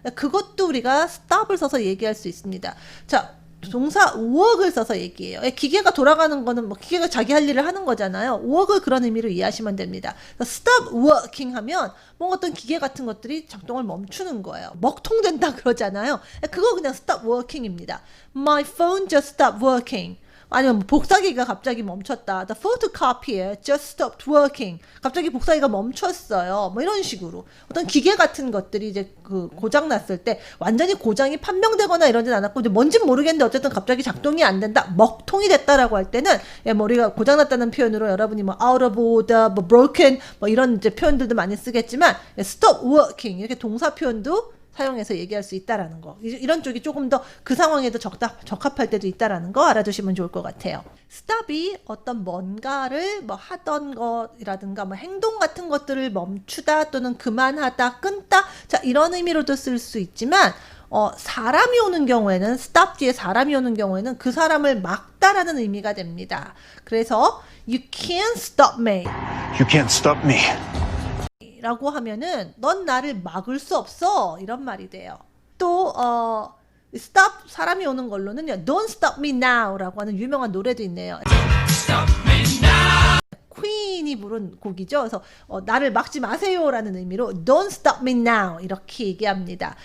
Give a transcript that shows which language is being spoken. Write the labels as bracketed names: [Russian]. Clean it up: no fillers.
[Korean] 그것도 우리가 stop을 써서 얘기할 수 있습니다. 자, 동사 work을 써서 얘기해요. 기계가 돌아가는 거는 뭐 기계가 자기 할 일을 하는 거잖아요. work을 그런 의미로 이해하시면 됩니다. stop working 하면 뭔가 어떤 기계 같은 것들이 작동을 멈추는 거예요. 먹통된다 그러잖아요. 그거 그냥 stop working입니다. [English] My phone just stopped working. [Korean] 아니면 복사기가 갑자기 멈췄다. [English] The photocopier just stopped working. [Korean] 갑자기 복사기가 멈췄어요. 뭐 이런 식으로 어떤 기계 같은 것들이 이제 그 고장 났을 때 완전히 고장이 판명되거나 이러진 않았고 이제 뭔진 모르겠는데 어쨌든 갑자기 작동이 안 된다, 먹통이 됐다라고 할 때는 머리가 고장 났다는 표현으로 여러분이 뭐 [English] out of order, [Korean] 뭐 broken 뭐 이런 이제 표현들도 많이 쓰겠지만 stop working 이렇게 동사 표현도 사용해서 얘기할 수 있다라는 거. 이런 쪽이 조금 더 그 상황에도 적합할 때도 있다라는 거 알아두시면 좋을 것 같아요. stop이 어떤 뭔가를 뭐 하던 것이라든가 뭐 행동 같은 것들을 멈추다 또는 그만하다, 끊다. 자, 이런 의미로도 쓸 수 있지만 사람이 오는 경우에는 stop 뒤에 사람이 오는 경우에는 그 사람을 막다라는 의미가 됩니다. 그래서 [English] you can't stop me. You can't stop me. [Korean] 라고 하면은 넌 나를 막을 수 없어 이런 말이 돼요. 또 stop 사람이 오는 걸로는요. [English] Don't stop me now [Korean] 라고 하는 유명한 노래도 있네요. 퀸이 부른 곡이죠. 그래서 나를 막지 마세요라는 의미로 [English] Don't stop me now [Korean] 이렇게 얘기합니다.